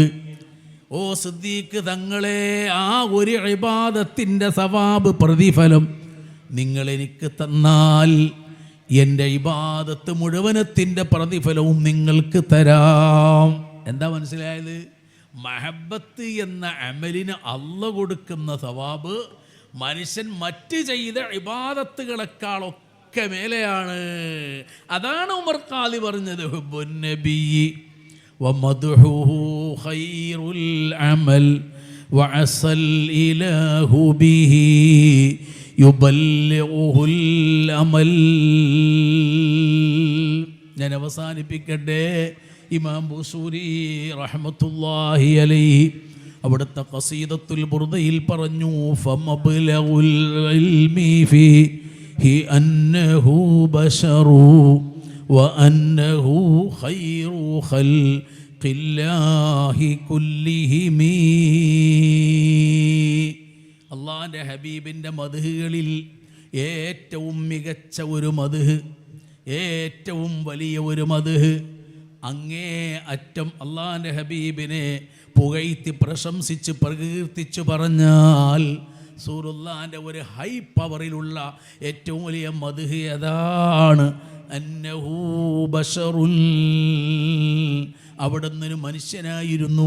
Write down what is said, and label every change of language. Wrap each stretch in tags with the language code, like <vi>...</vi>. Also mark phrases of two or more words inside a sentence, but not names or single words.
<ml>ഓ സിദ്ദീഖ് തങ്ങളെ, ആ ഒരു ഇബാദത്തിൻ്റെ സവാബ് പ്രതിഫലം നിങ്ങളെനിക്ക് തന്നാൽ എൻ്റെ ഇബാദത്ത് മുഴുവനത്തിൻ്റെ പ്രതിഫലവും നിങ്ങൾക്ക് തരാം. എന്താ മനസ്സിലായത്? മഹബത്ത് എന്ന അമലിന് അല്ലാഹ് കൊടുക്കുന്ന സവാബ് മനുഷ്യൻ മറ്റ് ചെയ്ത ഇബാദത്തുകളെക്കാളൊക്കെ മേലെയാണ്. അതാണ് ഉമർ ഖാദി പറഞ്ഞത്,</ml> <ar>حب النبي ومدحه خير العمل وعسى الإله به يبلغه الأمل.</ar> <ml>ഞാൻ അവസാനിപ്പിക്കട്ടെ.</ml> <ar>ഇമാം ബുസൂരി رحمة الله عليه</ar> <ml>അവിടുത്തെ ഖസീദത്തുൽ ബുർദയിൽ പറഞ്ഞു,</ml> <ar>فمبلغ العلم فيه أنه بشر وأنه خير خلق الله كلهم.</ar> <ml>അള്ളാഹിൻ്റെ ഹബീബിൻ്റെ മദ്ഹുകളിൽ ഏറ്റവും മികച്ച ഒരു മദ്ഹ്, ഏറ്റവും വലിയ ഒരു മദ്ഹ്, അങ്ങേ അറ്റം അള്ളാഹിൻ്റെ ഹബീബിനെ പുകഴ്ത്തി പ്രശംസിച്ച് പ്രകീർത്തിച്ച് പറഞ്ഞാൽ റസൂലുള്ളാഹിൻ്റെ ഒരു ഹൈ പവറിലുള്ള ഏറ്റവും വലിയ മദ്ഹ് അതാണ്,</ml> <ar>അന്നഹു ബശറുൻ,</ar> <ml>അവിടുന്ന് മനുഷ്യനായിരുന്നു.</ml>